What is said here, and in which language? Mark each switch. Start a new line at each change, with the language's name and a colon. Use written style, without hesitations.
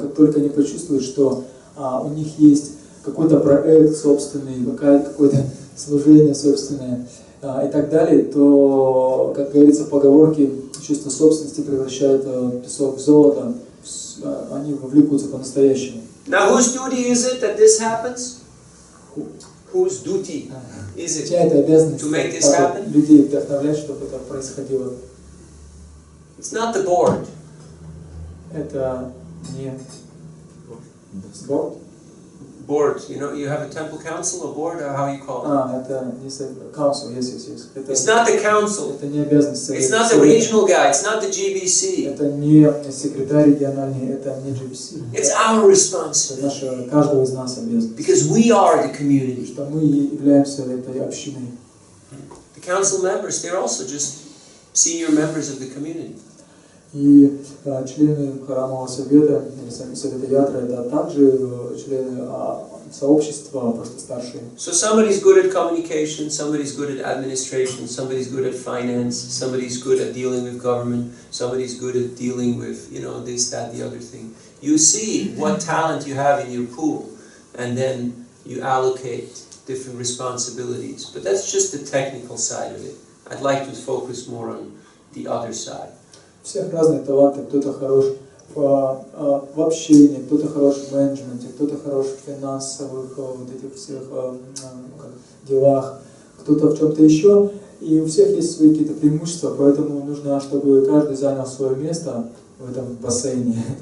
Russian: Как только они почувствуют, что у них есть какой-то проект собственный, какое-то служение собственное и так далее, то, как говорится в поговорке, чувство собственности превращает песок в золото, они вовлекутся по-настоящему.
English: Now, whose duty is it that this happens? Whose duty is it to make this happen?
Russian: Людей вдохновлять, чтобы это происходило.
English: It's not the board.
Russian: Это не board.
English: Board, you know, you have a temple council, a board, or how you call it?
Russian: Это не
English: council, yes. It's not the council.
Russian: Это не обязанность.
English: It's not the regional guy. It's not the GBC.
Russian: Это не секретарь региональный, это не GBC.
English: It's our responsibility.
Russian: Это наша, каждого из нас обязанность.
English: Because we are the community.
Russian: Что мы являемся этой общиной.
English: The council members, they're also just senior members of the community.
Russian: И члены храмового совета, или сами совета ятра, это также члены сообщества, просто старшие.
English: So somebody's good at communication, somebody's good at administration, somebody's good at finance, somebody's good at dealing with government, somebody's good at dealing with, you know, this, that, the other thing. You see what talent you have in your pool, and then you allocate different responsibilities. But that's just the technical side of it. I'd like to focus more on the other side.
Russian: У всех разные таланты, кто-то хорош в общении, кто-то хорош в менеджменте, кто-то хорош в финансовых вот этих всех делах, кто-то в чем-то еще, и у всех есть свои какие-то преимущества, поэтому нужно, чтобы каждый занял свое место в этом бассейне.